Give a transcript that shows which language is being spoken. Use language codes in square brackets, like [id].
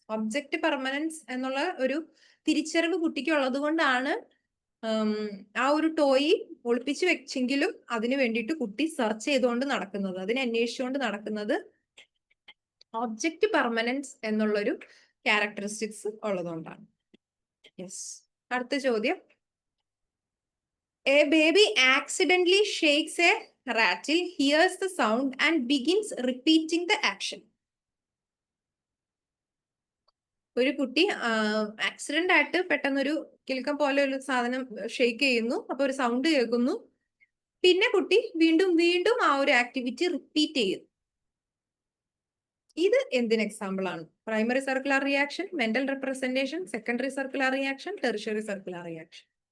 [ml] Object permanence എന്നുള്ള ഒരു തിരിച്ചറിവ് കുട്ടിക്ക് ഉള്ളത് കൊണ്ടാണ് ആ ഒരു ടോയ് ഒളിപ്പിച്ചു വെച്ചെങ്കിലും അതിനു വേണ്ടിയിട്ട് കുട്ടി സെർച്ച് ചെയ്തുകൊണ്ട് നടക്കുന്നത്, അതിനെ അന്വേഷിച്ചുകൊണ്ട് നടക്കുന്നത് ഒബ്ജക്റ്റ് പെർമനൻസ് എന്നുള്ളൊരു ക്യാരക്ടറിസ്റ്റിക്സ് ഉള്ളതുകൊണ്ടാണ്. യെസ്. അടുത്ത ചോദ്യം. [en] A baby accidentally shakes a rattle, hears the sound and begins repeating the action. [ml] ഒരു കുട്ടി ആക്സിഡന്റ് ആയിട്ട് പെട്ടെന്നൊരു കിലുക്കം പോലെ ഒരു സാധനം ഷെയ്ക്ക് ചെയ്യുന്നു, അപ്പൊ ഒരു സൗണ്ട് കേൾക്കുന്നു, പിന്നെ കുട്ടി വീണ്ടും വീണ്ടും ആ ഒരു ആക്ടിവിറ്റി റിപ്പീറ്റ് ചെയ്യുന്നു. ഇത് എന്തിന് എക്സാമ്പിൾ ആണ്? Primary circular reaction, mental representation, secondary circular reaction, tertiary circular reaction.